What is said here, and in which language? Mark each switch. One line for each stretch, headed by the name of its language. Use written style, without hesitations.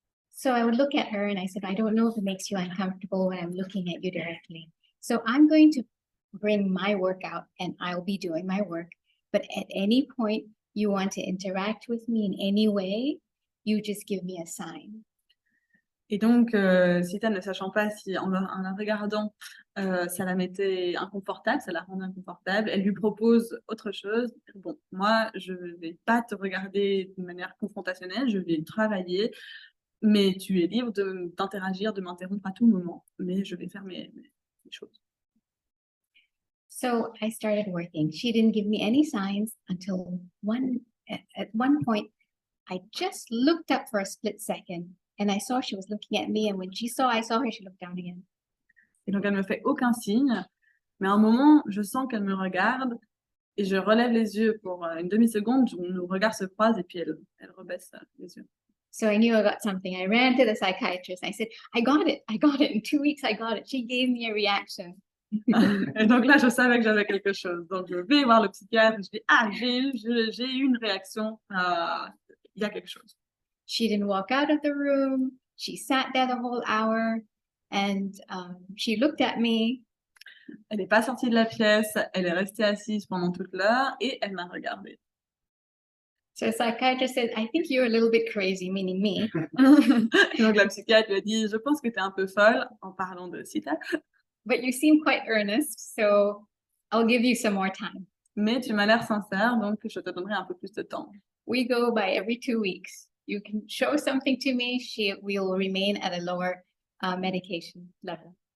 English: So I would look at her and I said, I don't know if it makes you uncomfortable when I'm looking at you directly. So I'm going to bring my work out and I'll be doing my work. But at any point you want to interact with me in any way, you just give me a sign.
French: Et donc, Seetha, ne sachant pas si en la regardant, ça la mettait inconfortable, ça la rendait inconfortable, elle lui propose autre chose. Bon, moi, je ne vais pas te regarder de manière confrontationnelle, je vais travailler, mais tu es libre d'interagir, de m'interrompre à tout moment, mais je vais faire mes choses.
English: So I started working. She didn't give me any signs until at one point, I just looked up for a split second and I saw she was looking at me. And when I saw her, she looked down again.
French: Et donc, elle me fait aucun signe, mais à un moment, je sens qu'elle me regarde et je relève les yeux pour une demi-seconde, nos regards se croisent et puis elle rebaisse les yeux.
English: So I knew I got something. I ran to the psychiatrist. I said, I got it. In 2 weeks, I got it. She gave me a reaction.
French: Et donc là, je savais que j'avais quelque chose. Donc, je vais voir le psychiatre. Je dis, ah, j'ai eu une réaction. Il y a quelque chose.
English: She didn't walk out of the room. She sat there the whole hour and she looked at me.
French: Elle n'est pas sortie de la pièce. Elle est restée assise pendant toute l'heure et elle m'a regardée.
English: So the psychiatrist said, I think you're a little bit crazy, meaning me.
French: Donc la psychiatre lui a dit, je pense que tu es un peu folle, en parlant de Seetha.
English: But you seem quite earnest, so I'll give you some more time.
French: Mais tu m'as l'air sincère, donc je te donnerai un peu plus de temps.
English: We go by every 2 weeks. You can show something to me, will remain at a lower medication level.